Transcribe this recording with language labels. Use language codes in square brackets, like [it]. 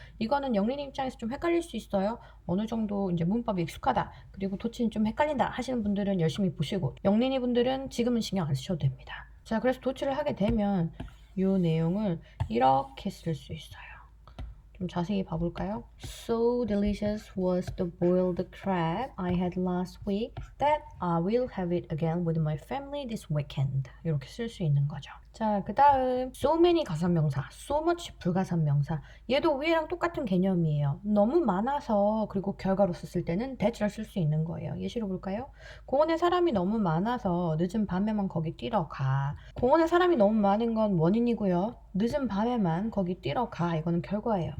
[ko] 이거는 영린 입장에서 좀 헷갈릴 수 있어요. 어느 정도 이제 문법이 익숙하다, 그리고 도치는 좀 헷갈린다 하시는 분들은 열심히 보시고, 영린이 분들은 지금은 신경 안 쓰셔도 됩니다. 자, 그래서 도치를 하게 되면 이 내용을 이렇게 쓸 수 있어요. 좀 자세히 봐볼까요? [en] So delicious was the boiled crab I had last week that I will have it again with my family this weekend. [ko] 이렇게 쓸 수 있는 거죠. 자, 그 다음 [en] so many [ko] 가산명사, [en] so much [ko] 불가산명사. 얘도 위에랑 똑같은 개념이에요. 너무 많아서, 그리고 결과로 썼을 때는 that를 쓸 수 있는 거예요. 예시로 볼까요? 공원에 사람이 너무 많아서 늦은 밤에만 거기 뛰러 가. 공원에 사람이 너무 많은 건 원인이고요. 늦은 밤에만 거기 뛰러 가. 이거는 결과예요.